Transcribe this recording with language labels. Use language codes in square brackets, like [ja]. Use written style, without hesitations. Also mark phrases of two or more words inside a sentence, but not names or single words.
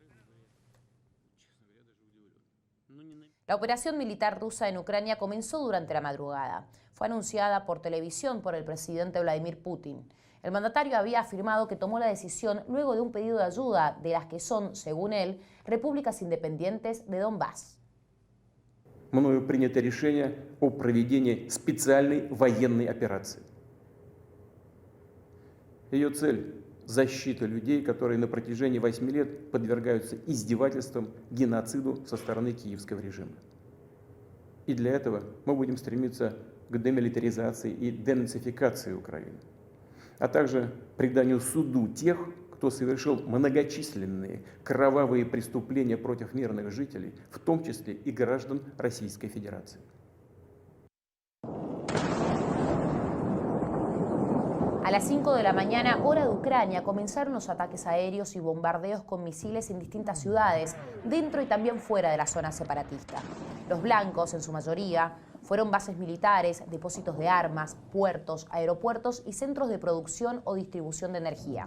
[es] La operación militar rusa en Ucrania comenzó durante la madrugada. Fue anunciada por televisión por el presidente Vladimir Putin. El mandatario había afirmado que tomó la decisión luego de un pedido de ayuda de las que son, según él, repúblicas independientes de Donbass. [ru] Мною принято решение о проведении специальной военной операции. Ее цель – защита людей, которые на протяжении 8 лет подвергаются издевательствам, геноциду со стороны киевского режима. И для этого мы будем стремиться к демилитаризации и денацификации Украины, а также преданию суду тех, кто совершил многочисленные кровавые преступления против мирных жителей, в том числе и граждан Российской Федерации. [es] A las 5 de la mañana, hora de Ucrania, comenzaron los ataques aéreos y bombardeos con misiles en distintas ciudades, dentro y también fuera de la zona separatista. Los blancos, en su mayoría, fueron bases militares, depósitos de armas, puertos, aeropuertos y centros de producción o distribución de energía.